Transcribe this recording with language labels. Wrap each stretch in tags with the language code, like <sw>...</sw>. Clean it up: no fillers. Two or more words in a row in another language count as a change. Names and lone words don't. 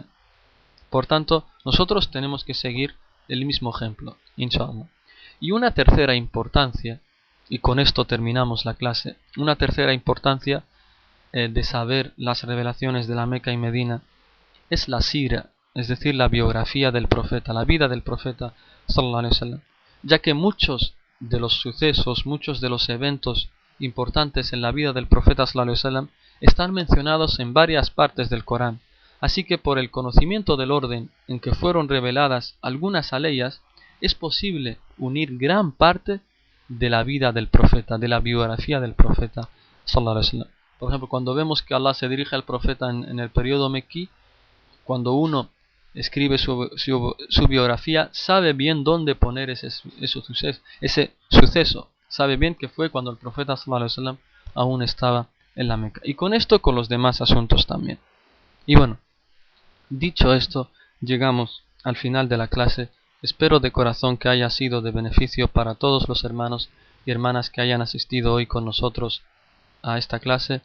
<es>Por tanto, nosotros tenemos que seguir el mismo ejemplo, inshallah. Y una tercera importancia, y con esto terminamos la clase, una tercera importancia de saber las revelaciones de la Meca y Medina es la sira, es decir, la biografía del profeta, la vida del profeta</es> <ar>صلى الله عليه وسلم,</ar> <es>ya que muchos de los sucesos, muchos de los eventos importantes en la vida del profeta</es> <ar>صلى الله عليه وسلم</ar> <es>están mencionados en varias partes del Corán. Así que por el conocimiento del orden en que fueron reveladas algunas aleyas, es posible unir gran parte de la vida del profeta, de la biografía del profeta</es> <ar>صلى الله عليه وسلم.</ar> <es>Por ejemplo, cuando vemos que Allah se dirige al profeta en el periodo mequí, cuando uno escribe su biografía, sabe bien dónde poner ese suceso. Sabe bien que fue cuando el profeta</es> <ar>صلى الله عليه وسلم</ar> <es>aún estaba en la Meca. Y con esto, con los demás asuntos también. Y bueno, dicho esto, llegamos al final de la clase. Espero de corazón que haya sido de beneficio para todos los hermanos y hermanas que hayan asistido hoy con nosotros a esta clase.</es>